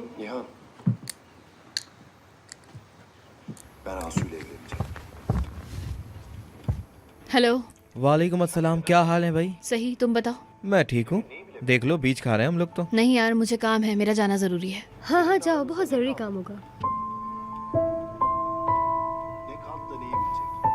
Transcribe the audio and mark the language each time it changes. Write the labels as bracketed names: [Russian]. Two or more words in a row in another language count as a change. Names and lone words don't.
[Turkish] Nihan. Ben Asu ile evleneceğim. [Hindi] हेलो। [Arabic] وعليكم السلام, [Hindi] क्या हाल है भाई? सही, तुम बताओ। मैं ठीक हूँ। देख लो बीच खा रहे हैं हम लोग तो। नहीं यार, मुझे काम है, मेरा जाना ज़रूरी है। हाँ हाँ जाओ, बहुत ज़रूरी काम होगा। [Turkish] Ne kampta neyi bilecek?